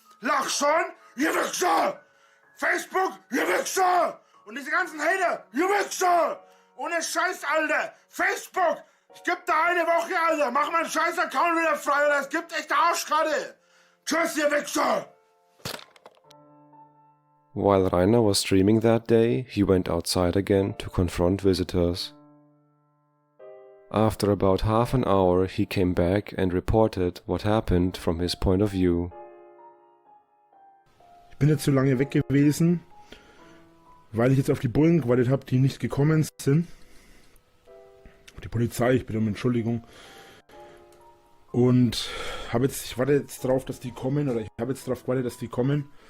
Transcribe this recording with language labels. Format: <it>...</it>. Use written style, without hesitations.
<de>Lach schon, ihr Wichser! Facebook, ihr Wichser! Und diese ganzen Hater, ihr Wichser! Ohne Scheiß, Alter! Facebook! Ich geb da eine Woche, Alter! Mach meinen scheiß Account wieder frei, oder es gibt echt Arschkarte! Tschüss, ihr Wichser!</de> <en>While Rainer was streaming that day, he went outside again to confront visitors. After about half an hour, he came back and reported what happened from his point of view.</en> <de>Ich Ich bin jetzt so lange weg gewesen, weil ich jetzt auf die Bullen gewartet habe, die nicht gekommen sind. Die Polizei, ich bitte um Entschuldigung. Und ich warte jetzt drauf, dass die kommen, oder ich habe jetzt darauf gewartet, dass die kommen.</de>